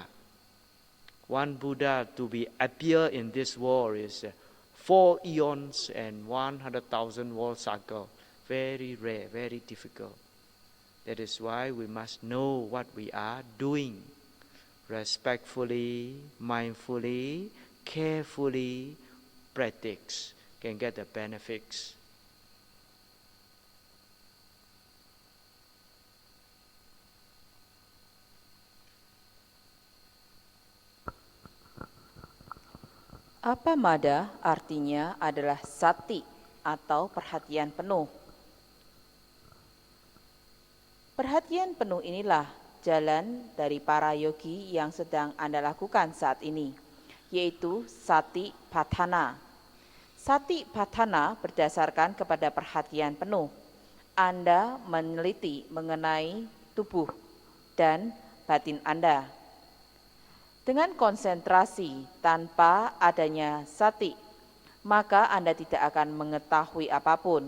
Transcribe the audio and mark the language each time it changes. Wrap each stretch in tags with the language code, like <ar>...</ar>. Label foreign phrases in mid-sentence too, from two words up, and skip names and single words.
<en>One Buddha to be appear in this world is 4 eons and 100,000 world cycle. Very rare, very difficult. That is why we must know what we are doing. Respectfully, mindfully, carefully practice can get the benefits.</en> <id>Appamada artinya adalah sati atau perhatian penuh. Perhatian penuh inilah jalan dari para yogi yang sedang Anda lakukan saat ini, yaitu</id> <pi>sati patthana. Sati patthana</pi> <id>berdasarkan kepada perhatian penuh. Anda meneliti mengenai tubuh dan batin Anda. Dengan konsentrasi tanpa adanya sati, maka Anda tidak akan mengetahui apapun.</id>